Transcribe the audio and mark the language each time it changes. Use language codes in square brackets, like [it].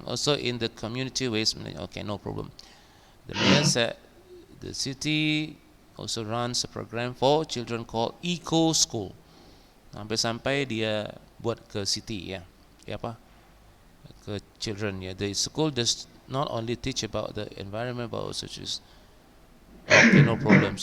[en] Also in the community waste. Okay, no problem. The mayor said the city also runs a program for children called Eco School. [id] Sampai dia buat ke city ya. Ya apa? Ke children ya. [en] The school does not only teach about the environment but also just okay, no problem.